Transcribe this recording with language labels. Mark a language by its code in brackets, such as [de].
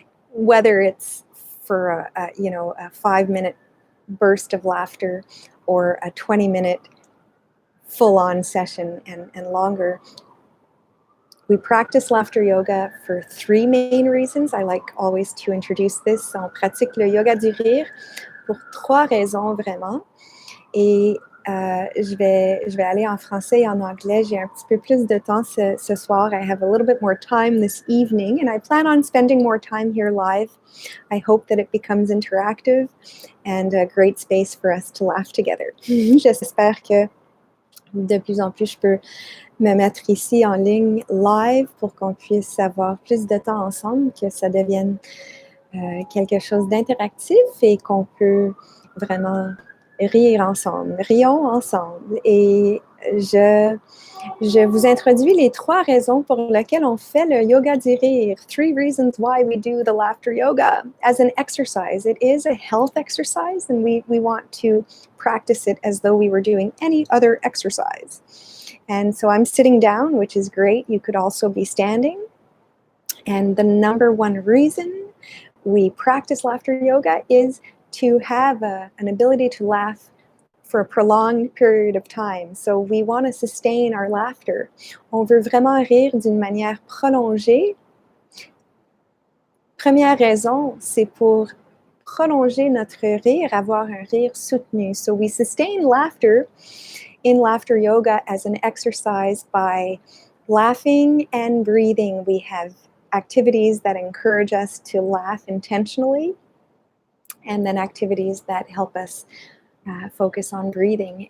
[en] Whether it's for a 5-minute burst of laughter or a 20-minute full-on session and longer. We practice laughter yoga for 3 main reasons. I like always to introduce this. [fr] On pratique le yoga du rire pour 3 raisons vraiment. Et je vais aller en français et en anglais. J'ai un petit peu plus de temps ce soir. [en] I have a little bit more time this evening, and I plan on spending more time here live. I hope that it becomes interactive and a great space for us to laugh together. [fr] J'espère que de plus en plus je peux me mettre ici en ligne live pour qu'on puisse avoir plus de temps ensemble, que ça devienne quelque chose d'interactif et qu'on peut vraiment rire ensemble, rions ensemble. Et je vous introduis les 3 raisons pour lesquelles on fait le yoga du rire. [en] 3 reasons why we do the laughter yoga as an exercise. It is a health exercise, and we want to practice it as though we were doing any other exercise. And so I'm sitting down, which is great. You could also be standing. And the number 1 reason we practice laughter yoga is to have an ability to laugh for a prolonged period of time. So we want to sustain our laughter. [fr] On veut vraiment rire d'une manière prolongée. Première raison, c'est pour prolonger notre rire, avoir un rire soutenu. [en] So we sustain laughter in laughter yoga as an exercise by laughing and breathing. We have activities that encourage us to laugh intentionally, and then activities that help us focus on breathing.